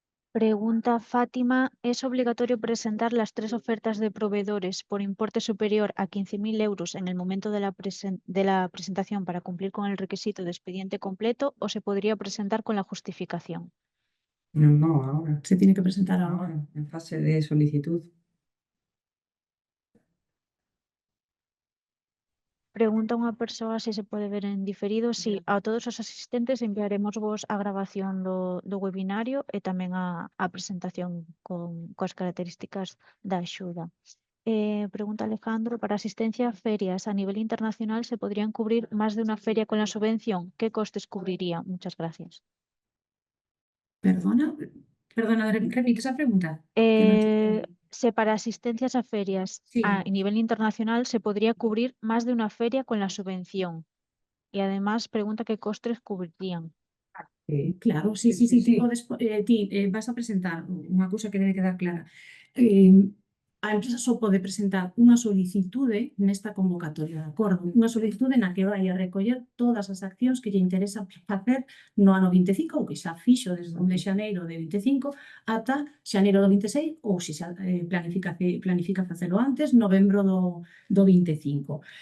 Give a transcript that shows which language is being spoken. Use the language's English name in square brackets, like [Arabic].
[Spanish] Pregunta Fátima, ¿es obligatorio presentar las 3 ofertas de proveedores por importe superior a 15.000 euros en el momento de la presentación para cumplir con el requisito de expediente completo o se podría presentar con la justificación? No, ahora. Se tiene que presentar ahora. Ahora, en fase de solicitud. [Galician] Pregunta unha persoa se se pode ver en diferido. Sí, a todos os asistentes enviaremos vos a grabación do webinario e tamén a presentación coas características da axuda. [Spanish] Pregunta Alejandro, para asistencia a ferias a nivel internacional, ¿se podrían cubrir más de una feria con la subvención? ¿Qué costes cubriría? Muchas gracias. Perdona, repite esa pregunta. Que no te entendí. Se para asistencias a ferias Sí. a nivel internacional se podría cubrir más de una feria con la subvención. Y además pregunta qué costes cubrirían. Claro, sí. [Galician] Ti vas a presentar unha cousa que debe quedar clara. A empresa só pode presentar unha solicitude nesta convocatoria, de acordo? Unha solicitude na que vai a recoller todas as accións que lle interesa facer no ano 25, ou que xa fixo desde o 1 de xaneiro de 25 ata xaneiro do 26, ou se xa planifica facelo antes, novembro do 25.